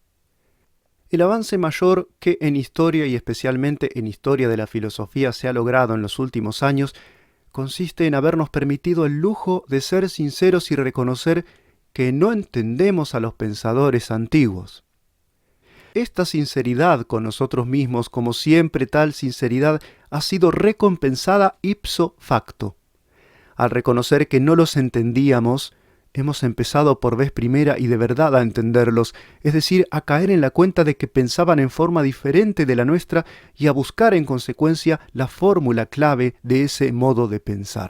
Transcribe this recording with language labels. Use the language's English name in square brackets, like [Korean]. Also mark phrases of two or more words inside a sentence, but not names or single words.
[Spanish] El avance mayor que en historia y especialmente en historia de la filosofía se ha logrado en los últimos años consiste en habernos permitido el lujo de ser sinceros y reconocer que no entendemos a los pensadores antiguos. Esta sinceridad con nosotros mismos, como siempre tal sinceridad, ha sido recompensada [Latin] ipso facto. [Spanish] Al reconocer que no los entendíamos, hemos empezado por vez primera y de verdad a entenderlos, es decir, a caer en la cuenta de que pensaban en forma diferente de la nuestra y a buscar en consecuencia la fórmula clave de ese modo de pensar.